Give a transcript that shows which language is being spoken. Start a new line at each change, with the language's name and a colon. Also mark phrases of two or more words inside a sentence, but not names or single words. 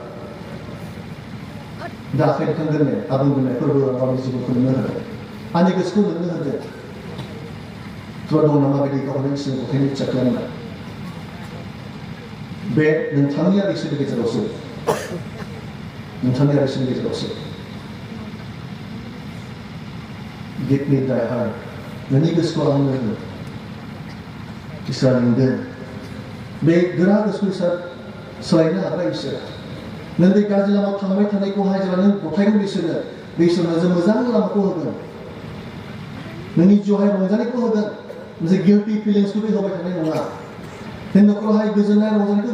Bodo: दा आखाइ दैखांगोन ने आं बुंगोन ने फोरबो गावनि जिउखौ नोंनो होदों आंनि गोसोखौ नोंनो होदों दं नामा बायदि गावनि इसोरनि गथायनो इच्छा खालामनाय बे नोंथांनि आरो इसोरनि गेजेरावसो नोंथांनि आरो इसोरनि गेजेरावसो
English: give me thy heart
Bodo: नोंनि गोसोखौ आंनो हो इसोरा लिंदों बे गोरा गोसोखौ इसोरा सोलायनो हाग्रा इसोर नों बे गाज्रि लामायाव थांबाय थानायखौहाय जेब्ला नों गथायगोन इसोरनो बे इसोरनो जों मोजां लामाखौ होगोन नोंनि जिउआवहाय रंजानायखौ होगोन मोनसे
English: guilty feelings-khou
Bodo: बे होबाय थानाय नङा नों न'खरावहाय गोजोननाय रंजानायखौ बे